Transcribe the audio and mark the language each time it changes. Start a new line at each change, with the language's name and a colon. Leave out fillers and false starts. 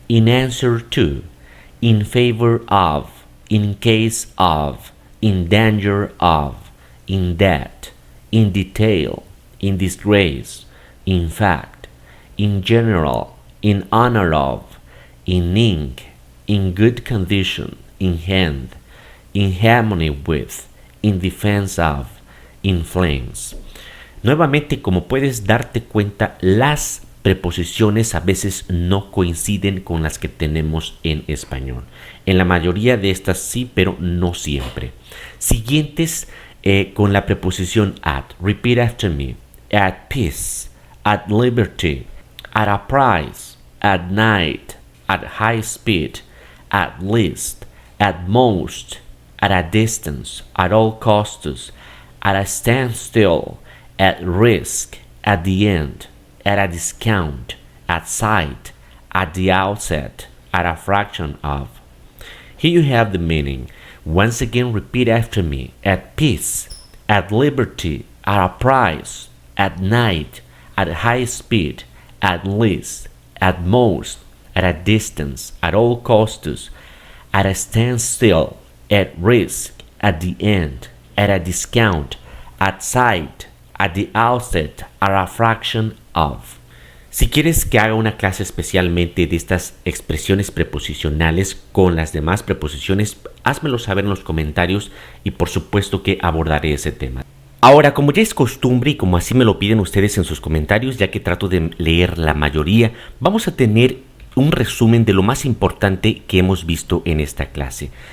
English: In answer to, in favor of, in case of, in danger of, in debt, in detail, in disgrace, in fact, in general, in honor of, in ink, in good condition, in hand, in harmony with, in defense of, in flames.
Spanish: Nuevamente, como puedes darte cuenta, las preposiciones a veces no coinciden con las que tenemos en español. En la mayoría de estas sí, pero no siempre. Siguientes con la preposición at.
English: Repeat after me. At peace, at liberty, at a price, at night, at high speed, at least, at most, at a distance, at all costs, at a standstill, at risk, at the end, at a discount, at sight, at the outset, at a fraction of. Here you have the meaning. Once again, repeat after me. At peace, at liberty, at a price, at night, at high speed, at least, at most, at a distance, at all costs, at a standstill, at risk, at the end, at a discount, at sight, at the outset, at a fraction of.
Spanish: Si quieres que haga una clase especialmente de estas expresiones preposicionales con las demás preposiciones, házmelo saber en los comentarios y por supuesto que abordaré ese tema. Ahora, como ya es costumbre y como así me lo piden ustedes en sus comentarios, ya que trato de leer la mayoría, vamos a tener un resumen de lo más importante que hemos visto en esta clase.